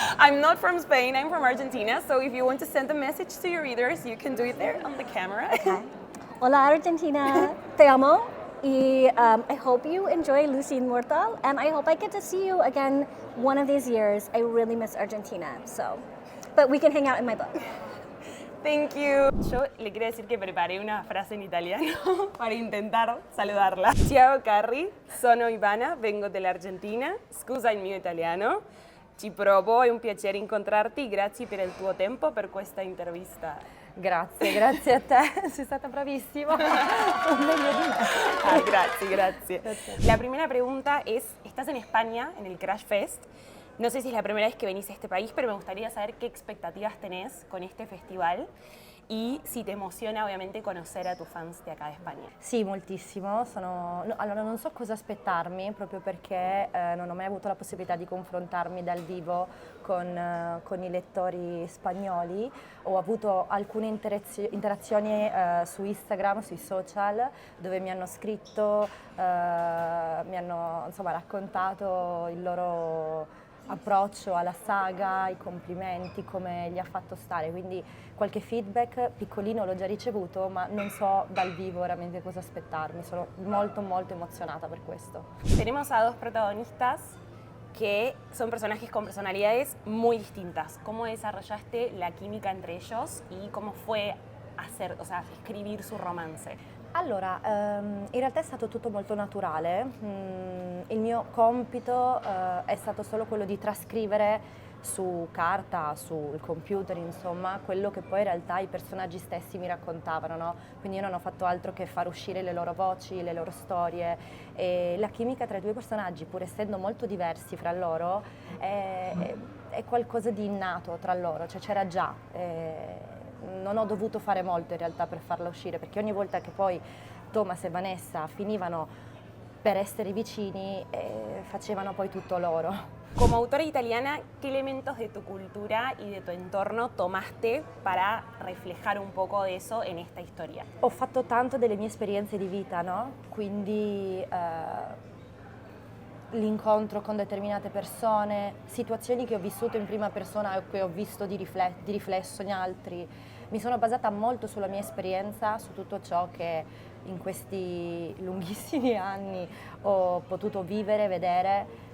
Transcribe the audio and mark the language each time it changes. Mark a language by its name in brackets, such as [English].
[English] I'm not from Spain, I'm from Argentina. So if you want to send a message to your readers, you can do it there on the camera. [Spanish] Okay. Hola Argentina, te amo. [English] I hope you enjoy Lucy Inmortal, and I hope I get to see you again one of these years. I really miss Argentina, but we can hang out in my book. Thank you. [Spanish] Yo le quiero decir que preparé una frase en italiano para intentar saludarla. [Italian] Ciao Carrie, sono Ivana, vengo dell'Argentina. Scusa il mio italiano. Ci provo, è un piacere incontrarti. Grazie per il tuo tempo per questa intervista. Grazie a te, sei stata bravissima. Meglio di me. Grazie. [Spanish] La primera pregunta es, estás en España, en el Crush Fest. No sé si es la primera vez que venís a este país, pero me gustaría saber qué expectativas tenés con este festival. y si te emociona ovviamente conocer a tus fans de acá de España. [Italian] Sì, moltissimo. Allora, non so cosa aspettarmi, proprio perché non ho mai avuto la possibilità di confrontarmi dal vivo con i lettori spagnoli. Ho avuto alcune interazioni su Instagram, sui social, dove mi hanno scritto, mi hanno insomma raccontato il loro approccio alla saga, i complimenti, come gli ha fatto stare, quindi qualche feedback piccolino l'ho già ricevuto, ma non so dal vivo veramente cosa aspettarmi, sono molto molto emozionata per questo. [Spanish] Tenemos a dos protagonistas que son personajes con personalidades muy distintas. ¿Cómo desarrollaste la química entre ellos y cómo fue escribir su romance? [Italian] Allora, in realtà è stato tutto molto naturale. Il mio compito è stato solo quello di trascrivere su carta, sul computer, insomma, quello che poi in realtà i personaggi stessi mi raccontavano, no? Quindi io non ho fatto altro che far uscire le loro voci, le loro storie, e la chimica tra i due personaggi, pur essendo molto diversi fra loro, è qualcosa di innato tra loro, cioè c'era già. Non ho dovuto fare molto in realtà per farla uscire, perché ogni volta che poi Thomas e Vanessa finivano per essere vicini, facevano poi tutto loro. [Spanish] Como autora italiana, ¿qué elementos de tu cultura y de tu entorno tomaste para reflejar un poco de eso en esta historia? [Italian] Ho fatto tanto delle mie esperienze di vita, no? Quindi l'incontro con determinate persone, situazioni che ho vissuto in prima persona e che ho visto di riflesso in altri. Mi sono basata molto sulla mia esperienza, su tutto ciò che in questi lunghissimi anni ho potuto vivere, vedere.